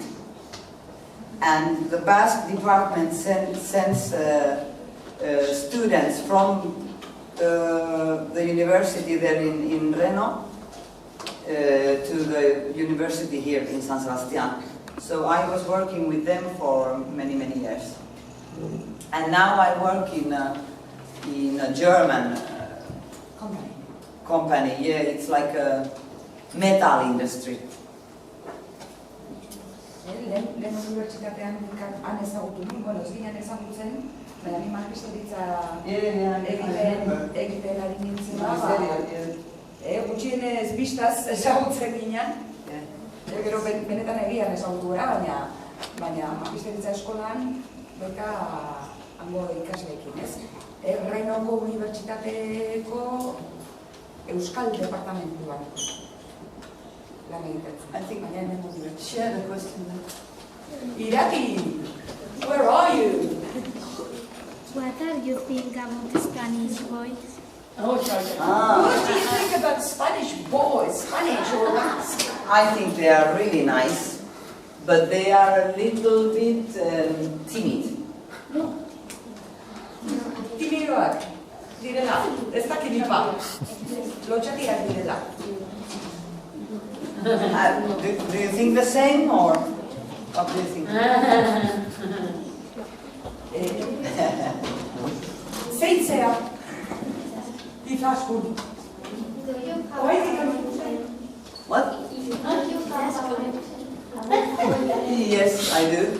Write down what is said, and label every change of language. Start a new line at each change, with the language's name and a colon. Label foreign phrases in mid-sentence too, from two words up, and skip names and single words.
English: And the Basque department sends students from the university there in Reno to the university here in San Sebastian. So I was working with them for many, many years. And now I work in a German company. Yeah, it's like a metal industry.
Basque: Lehen unibertsitatean han ezagutu nuen, bueno, ez ginen ezagutzen, baina ni magisteritza egiten ari nintzen da, gutxienez bistaz ezagutzen ginen, gero benetan egian ezagutu gara, baina magisteritza eskolan beka hango ikasleekin, ez? Renoko unibertsitateko euskal departamentuan lan egiten.
English: I think I can share the question. Irati, where are you? What do you think about Spanish boys? What do you think about Spanish boys, Spanish or Basque? I think they are really nice, but they are a little bit timid.
Basque: Timidoak direla, ez dakinipa. Lotxatiak direla. Do you think the same, or what do you think? Zeintzea, izaskun.
English: What? Yes, I do.